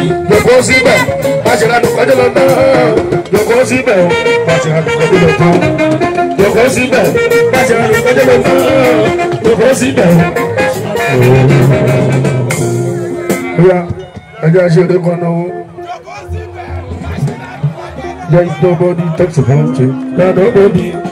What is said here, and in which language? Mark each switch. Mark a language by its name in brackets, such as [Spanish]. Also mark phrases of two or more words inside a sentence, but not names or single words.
[Yoruba] Jòkó síbẹ̀, bá ṣe lánàá kọjá lọ náà. Jòkó síbẹ̀, bá ṣe lánàá kọjá lọ tán. Jòkó síbẹ̀, bá ṣe lánàá kọjá lọ tán. Jòkó síbẹ̀. Ó yá. Ẹ jẹ́ àṣẹ eré kan náà. [English] There is nobody talks about you. There is nobody.